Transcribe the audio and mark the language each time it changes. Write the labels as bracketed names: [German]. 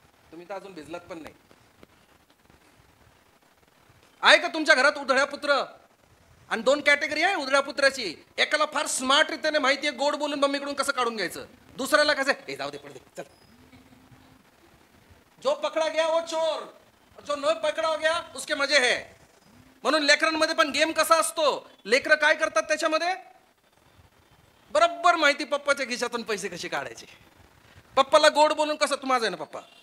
[Marathi] तुम्ही तर अजून भिजलात पण नाही. आहे का तुमच्या घरात उधळ्या पुत्र? आणि 2 कॅटेगरी आहे उधळ्या पुत्राची. एकाला फार स्मार्ट रीतीने माहिती आहे गोड बोलून मम्मीकडून कसं काढून घ्यायचं. दुसऱ्याला कसं, हे जाऊ दे, पडदे, चल. [Hindi] जो पकडा गया वो चोर, जो न पकडा गया उसके मजे है. [Marathi] म्हणून लेकरांमध्ये पण गेम कसा असतो, लेकरं काय करतात त्याच्यामध्ये? बरोबर माहिती पप्पाच्या खिशातून पैसे कसे काढायचे. पप्पाला गोड बोलून कसं, तू माझा आहे ना पप्पा.